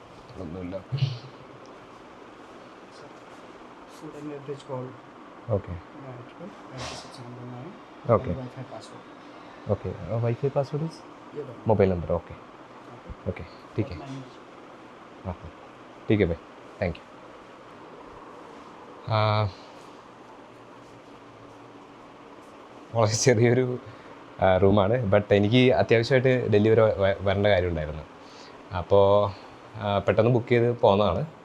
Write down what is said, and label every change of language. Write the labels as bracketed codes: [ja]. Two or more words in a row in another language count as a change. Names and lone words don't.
[ml] ഒന്നുമില്ല. [en] Food and beverage call. ഓക്കെ Management 9609. Okay. Wi-Fi password. Okay. Wi-Fi password is [hi] ये दो. मोबाइल नंबर. [en] okay okay [hi] ठीक है. हाँ हाँ ठीक है भाई, [en] Thank you. [ml] വളരെ ചെറിയൊരു റൂമാണ്. ബട്ട് എനിക്ക് അത്യാവശ്യമായിട്ട് ഡൽഹി വരെ വരേണ്ട കാര്യമുണ്ടായിരുന്നു. അപ്പോൾ പെട്ടെന്ന് ബുക്ക് ചെയ്ത് പോകുന്നതാണ്.